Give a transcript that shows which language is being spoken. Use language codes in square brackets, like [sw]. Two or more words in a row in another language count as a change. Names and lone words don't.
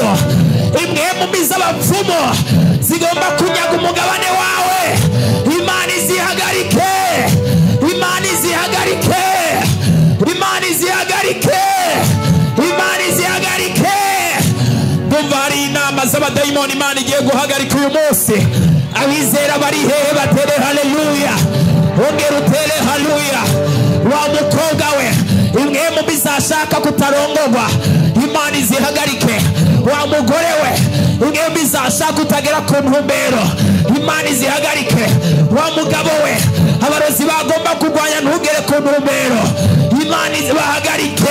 [rw] Impemu mbi z'abapfumu zigomba kunyaga umugabane wawe, Imana izihagarike, Imana izihagarike, Imana izihagarike, Imana izihagarike. Ndumva hari inama z'abadayimoni Imana igiye guhagarika uyu munsi. Abizera bari hehe? Batere haleluya, ongera utere haleluya. Wa mukobwa we, impemu mbi zashaka kutarongorwa, Imana izihagarike. Wa mugore we, impemu mbi zashaka kutagera ku ntumbero, Imana izihagarike. Wa mugabo we, abarozi bagomba kurwanya ntugere ku ntumbero, Imana izibahagarike.